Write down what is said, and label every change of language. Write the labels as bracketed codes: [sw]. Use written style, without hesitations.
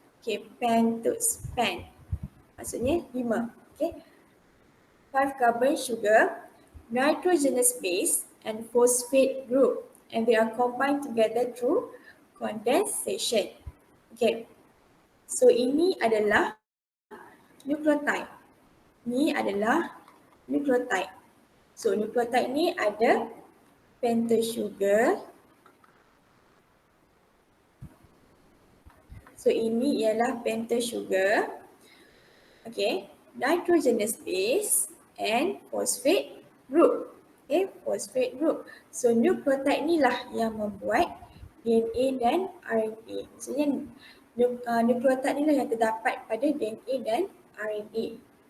[ms] Okay, pentose, maksudnya 5, okay. [en] 5 carbon sugar, nitrogenous base and phosphate group, and they are combined together through condensation. [ms] Okay, so ini adalah nucleotide. Ini adalah nucleotide. So nucleotide ni ada pentose sugar. So ini ialah pentose sugar. [en] Okay, nitrogenous base and phosphate group. Okay, phosphate group. [ms] So nucleotide ni lah yang membuat DNA dan RNA. Maksudnya nucleotide ni lah yang terdapat pada DNA dan RNA.